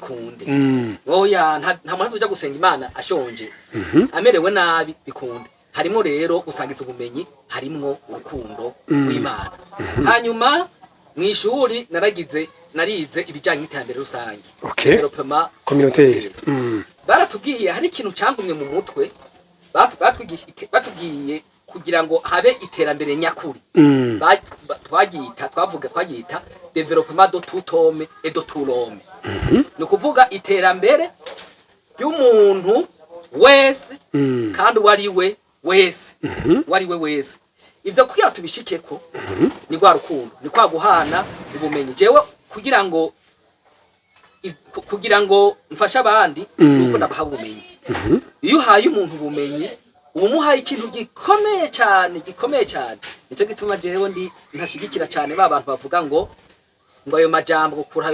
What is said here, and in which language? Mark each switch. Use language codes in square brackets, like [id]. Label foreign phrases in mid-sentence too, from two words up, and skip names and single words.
[rn] bikunde oya nta muntu azoja gusenga Imana ashonje amerewe nabi bikunde harimo rero gusangiza ubumenyi harimwo urukundo w'Imana hanyuma mw'ishuri narize ibijanye n'iterambere rusange [fr] development communautaire [rn] baratubwiye hari ikintu cyangumye mu mutwe batubwiye kugira ngo habe iterambere nyakuri twagita [fr] development de tout homme et de tout l'homme [rn] no kuvuga iterambere ry'umuntu wese kandi wariwe wese ivyo kugira tubishikeko ni gwa rukundo ni kwa guhana ubumenyi jewe kugira ngo mfasha abandi nuko ndabaha ubumenyi iyo uhaye umuntu ubumenyi umuhaye ikintu gikomeye cyane nico gituma jewe ntashigikira cyane abantu bavuga ngo ayo majambo gukura